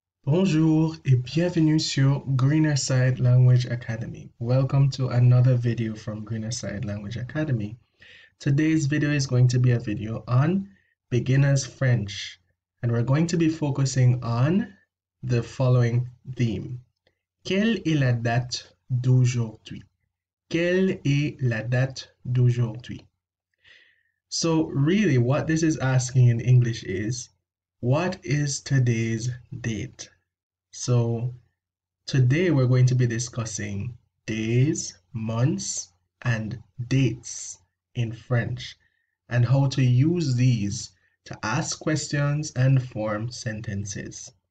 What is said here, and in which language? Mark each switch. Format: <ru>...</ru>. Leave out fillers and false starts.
<fr>Bonjour et bienvenue sur Greener Side Language Academy.</fr> <en>Welcome to another video from Greener Side Language Academy. Today's video is going to be a video on beginner's French, and we're going to be focusing on the following theme.</en> <fr>Quelle est la date d'aujourd'hui? Quelle est la date d'aujourd'hui?</fr> <en>So really what this is asking in English is, what is today's date? So today we're going to be discussing days, months, and dates in French, and how to use these to ask questions and form sentences.</en>